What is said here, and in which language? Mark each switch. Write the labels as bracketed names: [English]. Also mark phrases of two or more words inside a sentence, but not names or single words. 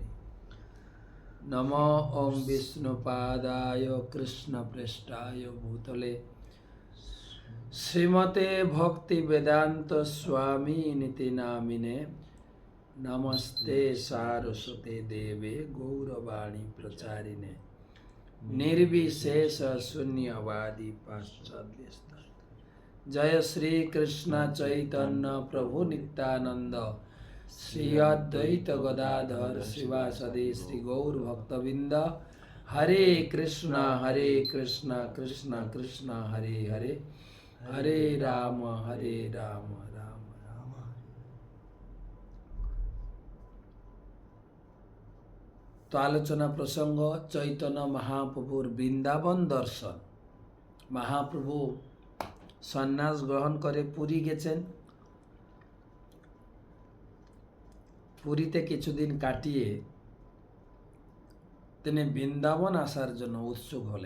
[Sanskrit] নম ওং বিষ্ণুপাদায় কৃষ্ণ পৃষ্ঠায় ভূতলে শ্রীমতে ভক্তি বেদান্ত স্বামী নীতি নামিনে নমস্তে সারস্বতে দেবে গৌরবাণী প্রচারিণে निर्विशेष शून्यवादी पाश्चात्य। जय श्री कृष्ण चैतन्य प्रभु नित्यानंद श्री अद्वैत गदाधर शिवासदि श्री गौर भक्तबिंद। हरे कृष्ण कृष्ण कृष्ण हरे हरे हरे राम राम राम। [Bangla] তো আলোচনা প্রসঙ্গ চৈতন্য মহাপ্রভুর বৃন্দাবন দর্শন। মহাপ্রভু সন্ন্যাস গ্রহণ করে পুরী গেছেন। পুরীতে কিছুদিন কাটিয়ে তিনি বৃন্দাবন আসার জন্য উৎসুক হলেন।